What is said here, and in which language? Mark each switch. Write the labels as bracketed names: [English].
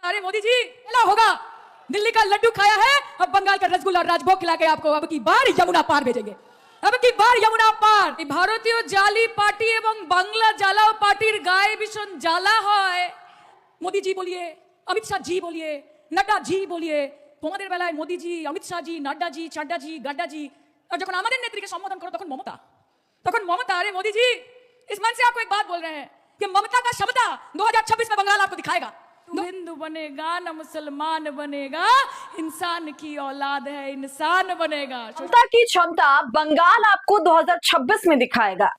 [Hindi] अरे मोदी जी क्या होगा, दिल्ली का लड्डू खाया है, अब बंगाल का रसगुल्ला और राजभोग खिला के आपको अब की बार यमुना पार भेजेंगे, अब की बार यमुना पार। [Bangla] ভারতীয় জালি পার্টি এবং বাংলা জ্বালাও পার্টির গায়ে ভীষণ জ্বালা হয়। [Hindi] মোদি জি বলিয়ে, অমিত শাহ জি বলিয়ে, [Bangla] নड्डा জি বলিয়ে, তোমাদের বেলায় মোদি জি, অমিত শাহ জি, নड्डा জি, চাড্ডা জি, গাড্ডা জি, আর যখন আমাদের নেত্রীকে সম্বোধন করো তখন মমতা, তখন মমতা। [Hindi] अरे मोदी जी इस मन से आपको एक बात बोल रहे हैं कि ममता का क्षमता 2026 में बंगाल आपको दिखाएगा। हिंदू बनेगा न मुसलमान बनेगा, इंसान की औलाद है इंसान बनेगा। ममता की क्षमता बंगाल आपको 2026 में दिखाएगा।